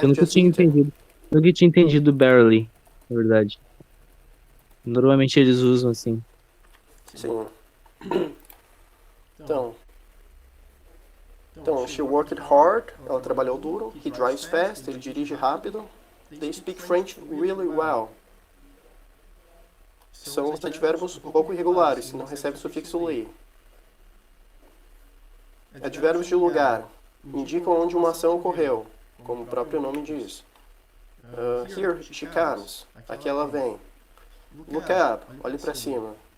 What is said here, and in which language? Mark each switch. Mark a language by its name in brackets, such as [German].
[Portuguese] Eu nunca tinha entendido. Nunca tinha entendido barely, na verdade. Normalmente eles usam assim. Sim. Então, [English] she worked hard, [Portuguese] ela trabalhou duro. [English] He drives fast, [Portuguese] ele dirige rápido. [English] They speak French really well. [Portuguese] São os advérbios um pouco irregulares, que não recebem o sufixo li. Advérbios de lugar indicam onde uma ação ocorreu, como o próprio nome diz. [English] Here she comes, [Portuguese] aqui ela vem. [English] Look up, [Portuguese] olhe para cima.